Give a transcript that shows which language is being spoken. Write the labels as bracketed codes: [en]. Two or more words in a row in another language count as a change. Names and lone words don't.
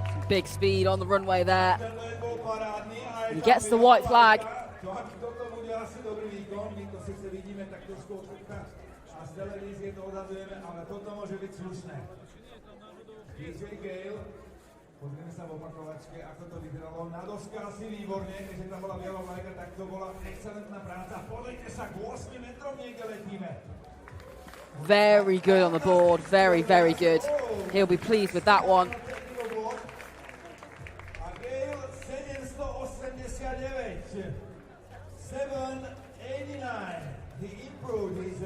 [en] Big speed on the runway there. He gets the white flag. [sk] Pozrieme sa v opakovačke, ako to vyzeralo. Na doske asi výborne, keďže tam bola biela vlajka, tak to bola excelentná práca. Podajte sa, k 8 metrom niekde letíme. [en] Very good on the board, very, very good. He'll be pleased with that one. A Gale 789. 789. He improved his